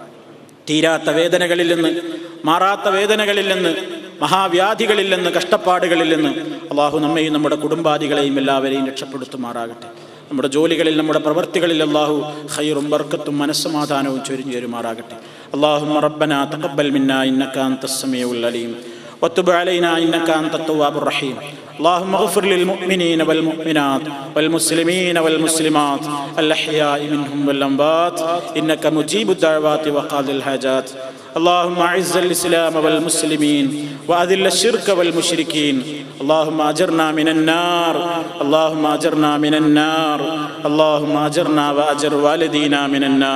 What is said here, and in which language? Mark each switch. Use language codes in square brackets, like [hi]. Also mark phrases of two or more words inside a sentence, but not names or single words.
[ml] തീരാത്ത വേദനകളിൽ നിന്ന്, മാറാത്ത വേദനകളിൽ നിന്ന്, മഹാവ്യാധികളിൽ നിന്ന്, കഷ്ടപ്പാടുകളിൽ നിന്ന് അള്ളാഹു നമ്മെയും നമ്മുടെ കുടുംബാദികളെയും എല്ലാവരെയും രക്ഷപ്പെടുത്തുമാറാകട്ടെ. നമ്മുടെ ജോലികളിൽ, നമ്മുടെ പ്രവൃത്തികളിൽ അള്ളാഹു ഖൈറും ബർക്കത്തും മനസ്സമാധാനവും ചൊരിഞ്ഞു തരുമാറാകട്ടെ. [ar] اللهم ربنا تقبل منا إنك أنت السميع العليم وتب علينا إنك أنت التواب الرحيم. اللهم اغفر للمؤمنين والمؤمنات والمسلمين والمسلمات الأحياء منهم والأموات إنك مجيب الدعوات وقاضي الحاجات. اللهم أعز الإسلام والمسلمين وأذل الشرك والمشركين. اللهم أجرنا من النار، اللهم أجرنا من النار، اللهم أجرنا وأجر والدينا من النار.